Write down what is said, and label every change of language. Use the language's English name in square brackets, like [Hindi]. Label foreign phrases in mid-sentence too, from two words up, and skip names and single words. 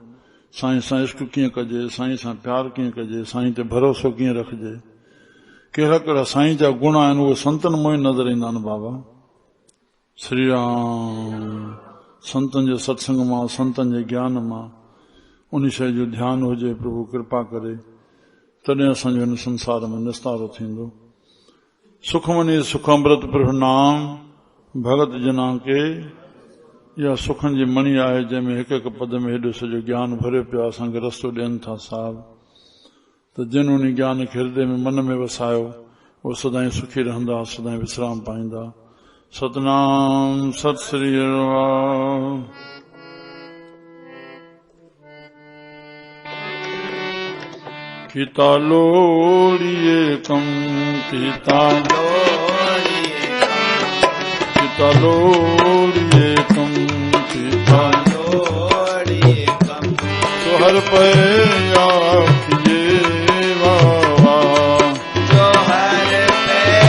[Sindhi] साईं सां इश्क कीअं कजे, साईं सां प्यार कीअं कजे, साईं ते भरोसो कीअं रखिजे, कहिड़ा कहिड़ा साईं जा गुण आहिनि उहे संतनि मों ई नज़र ईंदा आहिनि। बाबा श्री राम संतनि जे सत्संग मां, संतनि जे ज्ञान मां उन शइ जो ध्यानु हुजे। प्रभु कृपा करे तॾहिं असांजो हिन संसार में निस्तारो थींदो। [Punjabi] ਸੁਖਮਨੀ ਸੁਖ ਅੰਮ੍ਰਿਤ ਪ੍ਰਭੁ ਨਾਮ ਭਗਤ ਜਨਾ ਕੇ [Sindhi] इहा सुखनि जी मणी आहे जंहिंमें हिकु हिकु पद में हेॾो सॼो ज्ञान भरियो पियो आहे। असांखे रस्तो ॾियनि था साहिब, त जिन उन ज्ञान खे हृदय में मन में वसायो उहो सदाईं सुखी रहंदा, सदाईं विश्राम पाईंदा। सतनाम सत श्री राम। [Punjabi] ਕਿਤਾ ਲੋੜੀਐ ਕੰਮ ਕਿਤਾ ਲੋੜੀਐ ਕੰਮ ਕਿਤਾ ਲੋੜੀਐ ਕੰਮ ਤੋ ਹਰ ਪੇ ਆਖੀਐ ਬਾਬਾ ਤੋ ਹਰ ਪੇ आखिए बाबा तो हर पे